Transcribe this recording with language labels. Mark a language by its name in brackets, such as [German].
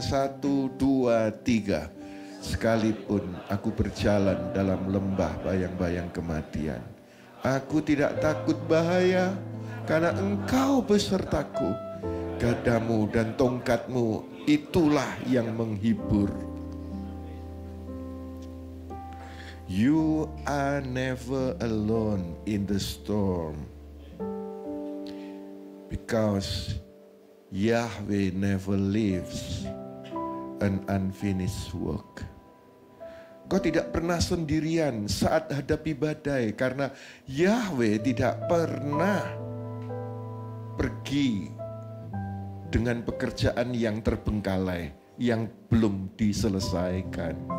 [Indonesian] 1, 2, 3. Sekalipun aku berjalan dalam lembah bayang-bayang kematian, aku tidak takut bahaya, karena Engkau besertaku. Gadamu dan tongkatmu itulah yang menghibur. [English] You are never alone in the storm, because Yahweh never leaves an unfinished work. [Indonesian] Kau tidak pernah sendirian saat hadapi badai, karena Yahweh tidak pernah pergi dengan pekerjaan yang terbengkalai, yang belum diselesaikan.